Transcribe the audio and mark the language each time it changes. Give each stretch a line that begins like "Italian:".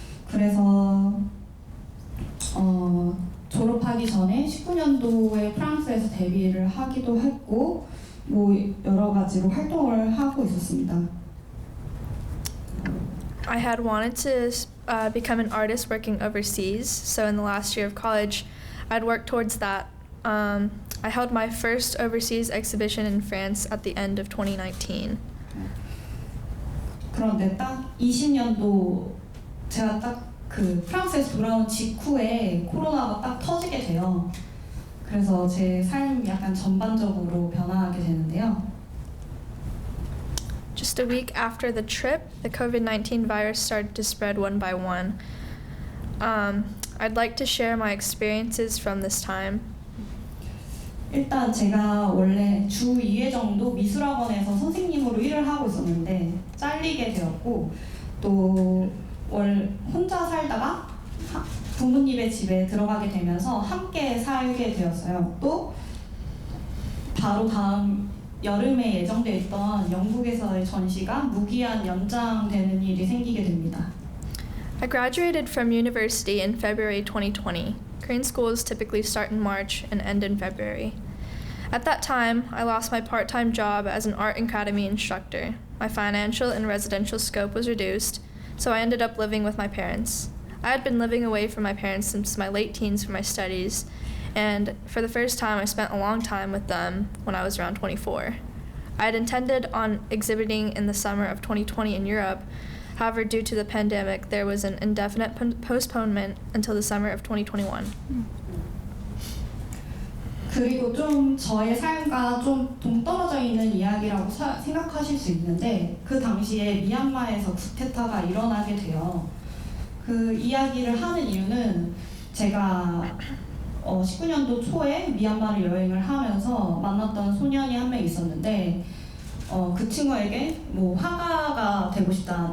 Korean: 그래서 졸업하기 전에 19년도에 프랑스에서 데뷔를 하기도 했고 뭐 여러 가지로 활동을 하고 있었습니다.
English: I had wanted to become an artist working overseas, so in the last year of college, I'd worked towards that. I held my first overseas exhibition in France at the end of 2019.
Korean: 그런데 딱 20년도 제가 딱 그 프랑스에서 돌아온 직후에 코로나가 딱 터지게 돼요. 그래서 제 삶이 약간 전반적으로 변화하게 되는데요.
English: Just a week after the trip, the COVID-19 virus started to spread one by one. I'd like to share my experiences from this time.
Korean: 일단 제가 원래 주 2회 정도 미술학원에서 선생님으로 일을 하고 있었는데 잘리게 되었고 또 혼자 살다가 부모님의 집에 들어가게 되면서 함께 살게 되었어요. 또 바로 다음 여름에 예정되어 있던 영국에서의 전시가 무기한 연장되는 일이 생기게 됩니다.
English: I graduated from university in February 2020. Korean schools typically start in March and end in February. At that time, I lost my part-time job as an art academy instructor. My financial and residential scope was reduced, so I ended up living with my parents. I had been living away from my parents since my late teens for my studies, and for the first time I spent a long time with them when I was around 24. I had intended on exhibiting in the summer of 2020 in Europe. However, due to the pandemic, there was an indefinite postponement until the summer of 2021.
Korean: 그리고 좀 저의 삶과 좀 동떨어져 있는 이야기라고 생각하실 수 있는데 그 당시에 미얀마에서 쿠데타가 일어나게 돼요. 그 이야기를 하는 이유는 제가 19년도 초에 미얀마를 여행을 하면서 만났던 소년이 한 명 있었는데 그 친구에게 뭐 화가가 되고 싶다.